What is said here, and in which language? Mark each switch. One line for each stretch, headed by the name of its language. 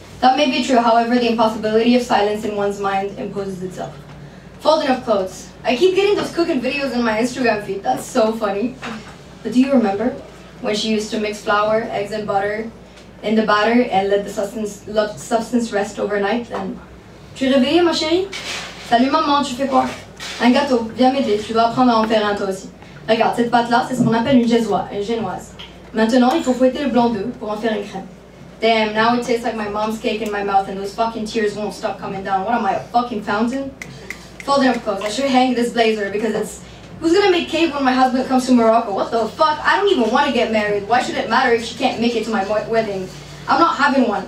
English: That may be true, however, the impossibility of silence in one's mind imposes itself. Folding of clothes. I keep getting those cooking videos in my Instagram feed. That's so funny. But do you remember when she used to mix flour, eggs, and butter in the batter and let the substance rest overnight?
French: And tu es réveillée, ma chérie? Salut maman, tu fais quoi? Un gâteau, viens m'aider, tu dois apprendre à en faire un toi aussi. Regarde, cette pâte-là, c'est ce qu'on appelle une génoise. Maintenant, il faut fouetter le blanc d'œuf pour en faire une crème.
English: Damn, now it tastes like my mom's cake in my mouth and those fucking tears won't stop coming down. What am I, a fucking fountain? Folding up clothes. I should hang this blazer because it's... Who's gonna make cake when my husband comes to Morocco? What the fuck? I don't even want to get married. Why should it matter if she can't make it to my wedding? I'm not having one.